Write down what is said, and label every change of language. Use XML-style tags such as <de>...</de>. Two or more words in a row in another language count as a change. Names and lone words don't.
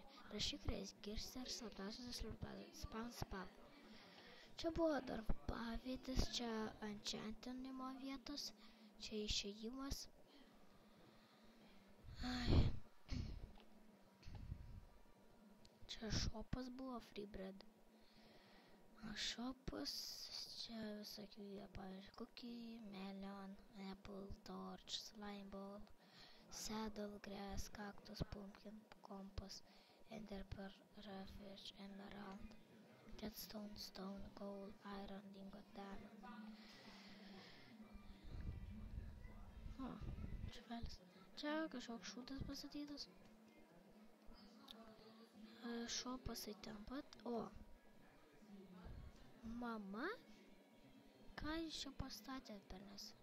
<lt>Rašyk register slaptosios spawn. Čia buvo dar pavyzdys, čia enchantinimo vietos, čia išėjimas. Ai. Čia šopas buvo,</lt> <en>free bread.</en> <lt>Šopas, čia visokių, pavyzdžiui,</lt> <en>cookie, melon, apple, torch, slime ball, saddle, grass, cactus, pumpkin, compass, enderpearl, ravage, emerald, redstone, stone, gold, iron, ingot, diamond.</en> <lt>O, švelis. Čia kažkoks šūdas pastatytas. Šopasai ten pat. O, mama? Ką jūs čia pastatėt per nes?</lt>